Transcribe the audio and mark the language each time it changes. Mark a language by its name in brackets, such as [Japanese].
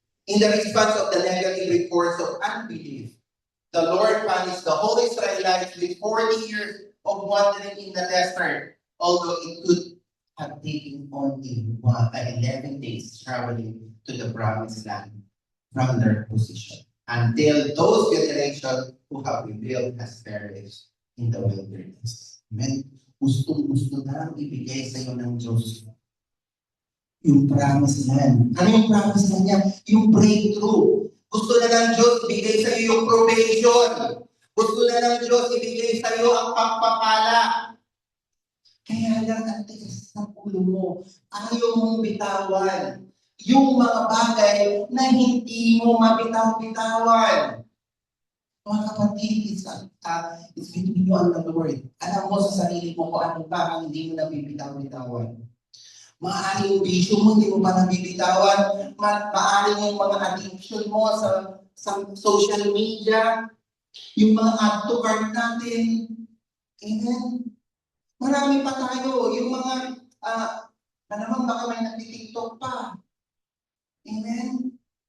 [English] In the response of the negative reports of unbelief, the Lord punished the whole Israelites with 40 years of wandering in the desert, although it could have taken only 11 days traveling to the promised land from their position, until those generations who have rebelled has perished in the wilderness. Amen? [Filipino] Gustong-gusto na ibigay sa iyo ng Diyos yung promised land. Ano yung promised land niya? Yung breakthrough. Gusto na ng Diyos ibigay sa iyo yung probation. Gusto na ng Diyos ibigay sa iyo ang pagpapala. Kaya lang ang tigas ng ulo mo, ayaw mong bitawan yung mga bagay na hindi mo mabitaw-bitawan. Mga kapatid, [English] it's between you and the Lord. [Filipino] Alam mo sa sarili mo kung ano ba ang hindi mo nabibitaw-bitawan. Maaaring yung bisyo mo, hindi mo pa nabibitawan. Maaaring yung mga addiction mo sa social media, yung mga [English] add to cart [Filipino] natin. Amen? Marami pa tayo. Yung mga, naman baka may nagtitiktok pa. Amen?